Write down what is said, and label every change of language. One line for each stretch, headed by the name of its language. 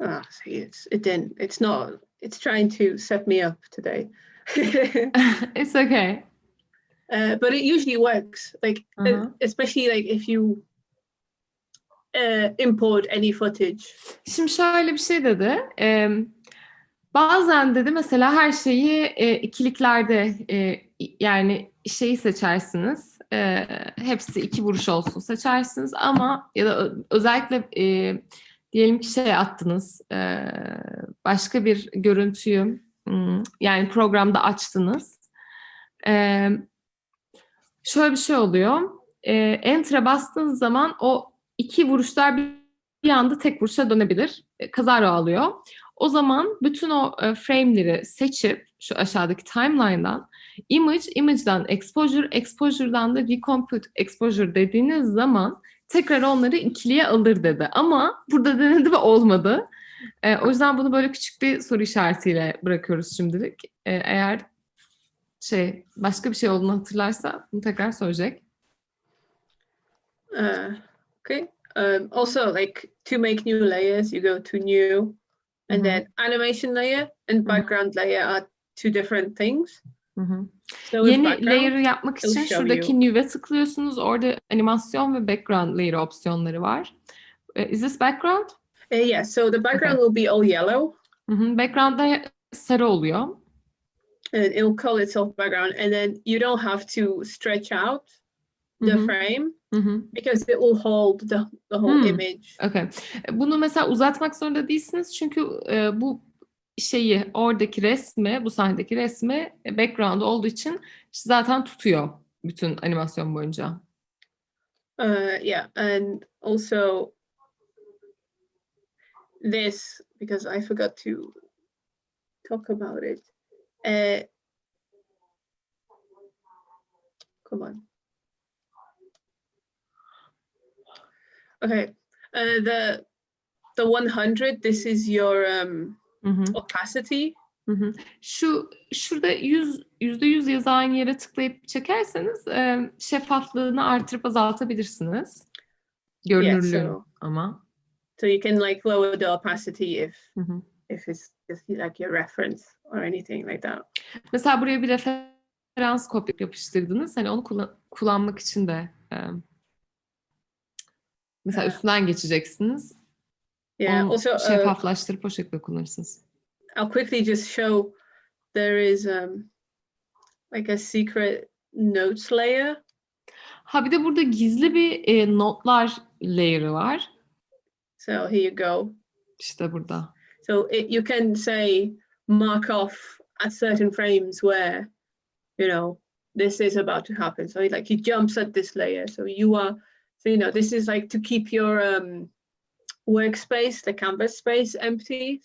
English: See, it's not, it's trying to set me up today. It's okay. But it usually works, like especially like if you import any footage.
Turkish: Şimdi şöyle bir şey dedi. Bazen dedi mesela her şeyi ikiliklerde yani şeyi seçersiniz. Hepsi 2 vuruş olsun seçersiniz ama ya da özellikle diyelim ki şey attınız. Başka bir görüntüyü yani programda açtınız. Şöyle bir şey oluyor. Enter'a bastığınız zaman o 2 vuruşlar bir anda tek vuruşa dönebilir. Kazara alıyor. O zaman bütün o frame'leri seçip şu aşağıdaki timeline'dan image'dan exposure'dan da recompute exposure dediğiniz zaman tekrar onları ikiliye alır dedi. Ama burada denedi ve olmadı. O yüzden bunu böyle küçük bir soru işaretiyle bırakıyoruz şimdilik. Eğer başka bir şey olduğunu hatırlarsa bunu tekrar soracak.
English: Okay. Also, like to make new layers, you go to new, and then animation layer and background layer are two different things.
Turkish: So yeni layer'ı yapmak için şuradaki new'e tıklıyorsunuz. Orada animasyon ve background layer opsiyonları var.
English: Is this background? Yeah, so the background will be all yellow.
Turkish: Background'da sarı oluyor.
English: And it will call itself background, and then you don't have to stretch out the frame because it will hold the whole image. Okay.
Turkish: Bunu mesela uzatmak zorunda değilsiniz çünkü bu şeyi oradaki resmi, bu sahnedeki resmi background olduğu için zaten tutuyor bütün animasyon boyunca.
English: Yeah, and also this, because I forgot to talk about it. Come on. Okay, the 100. This is your opacity.
Turkish: Şurada %100 yazan yere tıklayıp çekerseniz şeffaflığını artırıp azaltabilirsiniz. Görünürlüğü ama.
English: So you can like lower the opacity if it's just like your reference or anything like that.
Turkish: Mesela buraya bir referans kopya yapıştırdınız. Hani onu kullanmak için de mesela üstünden geçeceksiniz.
English: Yeah.
Turkish: Onu
English: also
Turkish: şeffaflaştırıp o şekilde kullanırsınız.
English: I'll quickly just show there is like a secret notes layer.
Turkish: Bir de burada gizli bir notlar layer'ı var.
English: So here you go.
Turkish: İşte burada.
English: So you can say mark off at certain frames where this is about to happen. So like he jumps at this layer. So this is like to keep your workspace, the canvas space empty.